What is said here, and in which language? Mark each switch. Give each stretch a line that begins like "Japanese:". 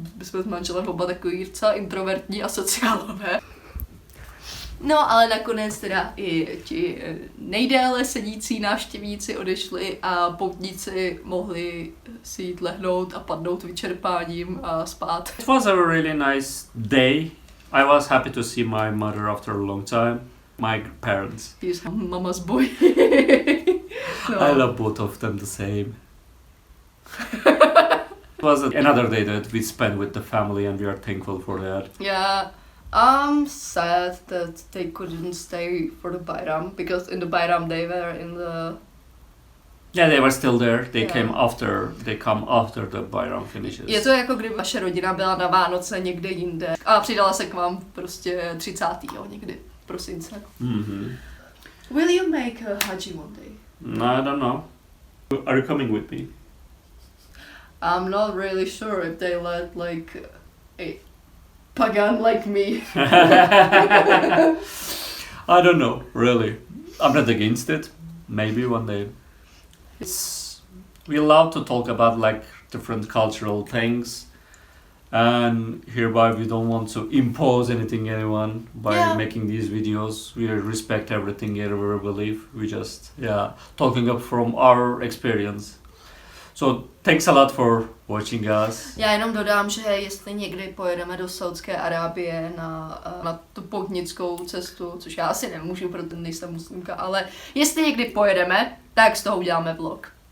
Czech: My jsme s manželem oba takový docela introvertní a sociálové. No, ale nakonec teda i ti nejdéle sedící návštěvníci odešli a poutníci mohli si jít lehnout a padnout vyčerpáním a spát.
English: It was a really nice day. I was happy to see my mother after a long time. My parents. He's mama's boy. No. I love both of them the same. It was another day that we spent with the family and we are thankful for that. Yeah. I'm sad that they couldn't stay for the Bayram, because in the Bayram they were in the... Yeah, they were still there. They Yeah. come after the Bayram finishes.
Czech: Je to jako kdyby vaše rodina byla na Vánoce někde jinde a přidala se k vám prostě 30. někdy v prosince. Mm-hmm.
English: Will you make a haji one day? No, I don't know. Are you coming with me? I'm not really sure if they let like a pagan like me. I don't know, really. I'm not against it. Maybe one day. We love to talk about like different cultural things, and hereby we don't want to impose anything anyone by making these videos. We respect everything everywhere we live. We just talking up from our experience. So thanks a lot for watching us.
Czech: Já jenom dodám, že jestli někdy pojedeme do Saúdské Arábie na tu poutnickou cestu, což já asi nemůžu, protože nejsem muslimka, ale jestli někdy pojedeme, tak z toho uděláme vlog.